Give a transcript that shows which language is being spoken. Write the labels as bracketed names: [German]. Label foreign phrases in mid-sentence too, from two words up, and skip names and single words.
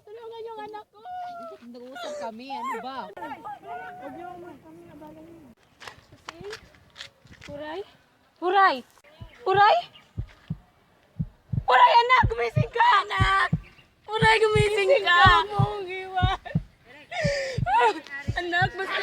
[Filipino] Tulungan yung anak ko. Nag-uusap kami, ano ba? Huray? Huray! Huray? Huray, anak! Gumising ka, anak! Huray, gumising ka! Anak, basta...